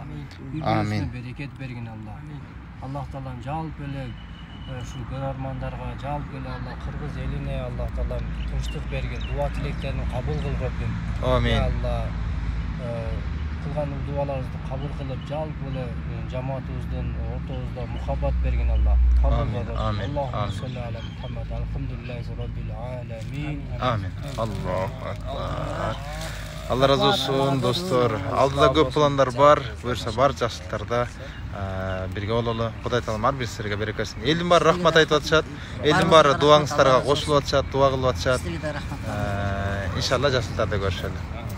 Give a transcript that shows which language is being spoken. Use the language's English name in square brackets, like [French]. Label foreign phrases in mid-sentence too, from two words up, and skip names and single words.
[Kyrgyz] Үй-бүлөсүнө берекет бергин Алла. Аллах Таалам жалпы эле ушул көрөрмандарга, жалпы эле Алла кыргыз элине Аллах Таалам тынчтык бергин, дуа тилектерин кабыл кыл Раббим. Амин. Алла кылган дуаларыбызды кабыл кылып, жалпы эле жамаатыбыздын ортобузда мухаббат бергин Алла. Амин. [Arabic] اللهم صل على محمد. الحمد لله رب العالمين. آمين. الله أكبر. [Kyrgyz] Алла разы болсун, достор. Алдыда көп пландар бар. Буюрса бар жакшылыктарда бирге бололу. Кудай Таалам ар бир силерге береке берсин. Элдин баары рахмат айтып атышат. Элдин баары дуаңыздарга кошулуп атышат, дуа кылып атышат. Сизге да рахмат. Иншалла жакшылыктарда көрүшөлү.